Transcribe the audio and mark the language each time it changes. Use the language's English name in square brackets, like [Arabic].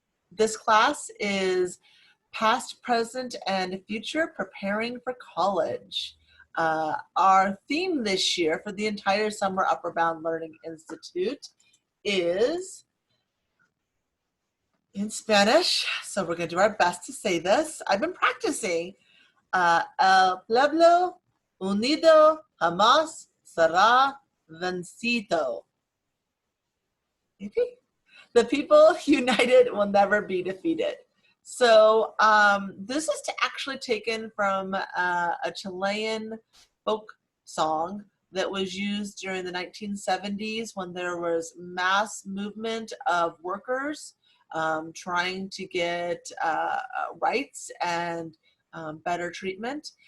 [English] This class is Past, Present, and Future Preparing for College. Our theme this year for the entire Summer Upward Bound Learning Institute is in Spanish, so we're going to do our best to say this. I've been practicing. [Spanish] El pueblo unido jamás será vencido. [English] Maybe? The people united will never be defeated. So this is actually taken from a Chilean folk song that was used during the 1970s when there was mass movement of workers trying to get rights and better treatment.